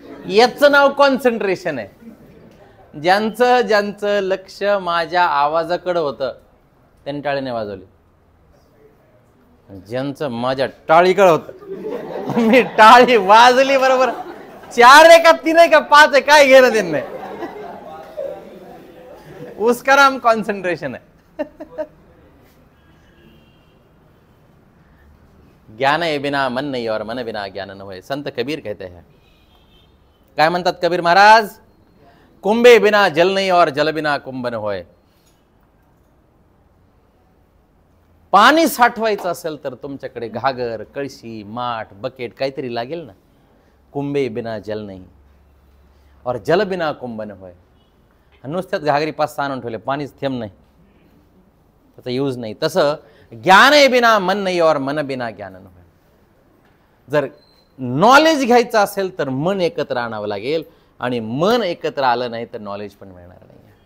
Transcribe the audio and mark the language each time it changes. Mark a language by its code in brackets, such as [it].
[mr] याचं नाव कॉन्सन्ट्रेशन आहे. ज्यांचं लक्ष माझ्या आवाजाकडे होतं त्यांनी टाळी नाही वाजवली. ज्यांचं माझ्या टाळीकडे होतं, मी टाळी वाजली बरोबर. 4 आहे का 3 आहे का 5 आहे काय घेणं देणं नाही, [hi] उसका नाम कॉन्सन्ट्रेशन है. ज्ञान है बिना मन नहीं और मन बिना ज्ञान न होय. संत कबीर कहते हैं. [mr] काय म्हणतात कबीर महाराज? [hi] कुंभे बिना जल नहीं और जल बिना कुंभ न होय. [mr] पाणी साठवायचं असेल तर तुमच्याकडे घागर, कळशी, माठ, बकेट काहीतरी लागेल ना. [hi] कुंभे बिना जल नहीं और जल बिना कुंभ न होय. [mr] नुसत्याच घागरी 5-6 आणून ठेवले, पाणीच थेंब नाही, त्याचा यूज नाही. तसं ज्ञान आहे बिना मन नाही [hi] और मन बिना ज्ञान न होय. [mr] जर नॉलेज घ्यायचं असेल तर मन एकत्र आणावं लागेल, आणि मन एकत्र आलं नाही तर नॉलेज पण मिळणार नाही.